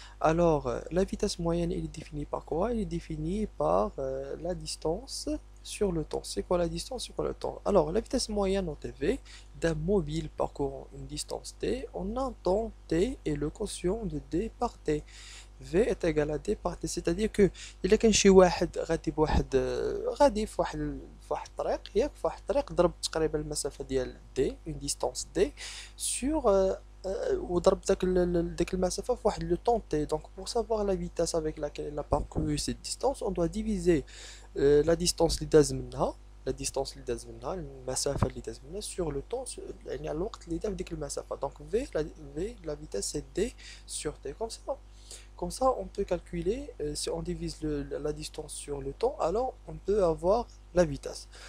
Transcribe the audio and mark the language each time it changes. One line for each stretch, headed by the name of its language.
French: Alors la vitesse moyenne, elle est définie par quoi? Elle est définie par la distance sur le temps. C'est quoi la distance sur le temps? Alors la vitesse moyenne en TV d'un mobile parcourant une distance t en un temps t et le quotient de d par t. V est égal à D par T. c'est-à-dire que
Arabic: إلا كان شي واحد غادي بواحد غادي في واحد الطريق ياك في واحد الطريق ضرب تقريبا المسافة ديال دي اون ديستانس دي سور وضرب ديك المسافة في واحد لو طون تي.
French: donc pour savoir la vitesse avec laquelle il a parcouru cette distance on doit diviser la distance
Arabic: اللي داز منها
French: la distance اللي داز منها
Arabic: المسافة اللي داز منها
French: sur le temps
Arabic: يعني على الوقت اللي دار ديك المسافة.
French: donc V la vitesse c'est D sur T comme ça, on peut calculer, si on divise la distance sur le temps, alors on peut avoir la vitesse.